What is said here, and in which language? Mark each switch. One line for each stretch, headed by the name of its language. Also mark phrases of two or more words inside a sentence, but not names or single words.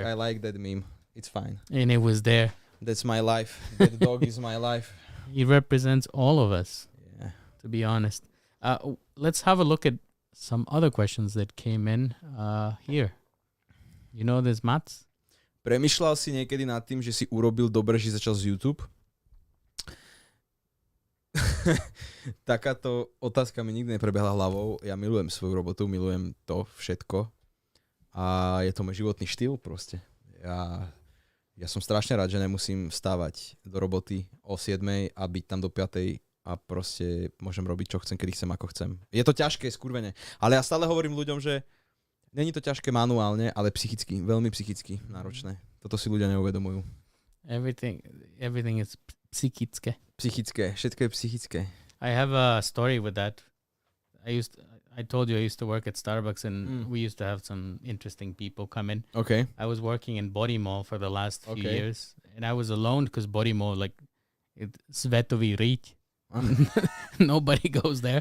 English: I like that meme. It's fine. And it was there. That's my life. That dog is my life. He represents all of us, Yeah. to be honest. Let's have a look at some other questions that came in here. You know this, Mats?
Slovak: Premýšľal si niekedy nad tým, že si urobil dobre, že začal z YouTube? Takáto otázka mi nikdy neprebehla hlavou. Ja milujem svoju robotu, milujem to všetko. A je to môj životný štýl proste. Ja som strašne rád, že nemusím vstávať do roboty o 7 a byť tam do 5 a proste môžem robiť, čo chcem, kedy chcem, ako chcem. Je to ťažké, skurvene. Ale ja stále hovorím ľuďom, že není to ťažké manuálne, ale psychicky, veľmi psychicky náročné. Toto si ľudia neuvedomujú.
English: Everything is psychické.
Slovak: Psychické, všetko je psychické.
English: I have a story with that. I told you I used to work at Starbucks, and we used to have some interesting people come in. Okay. I was working in Body Mall for the last few Okay. years, and I was alone because Body Mall, like, it's Svetový Rík. Nobody goes there.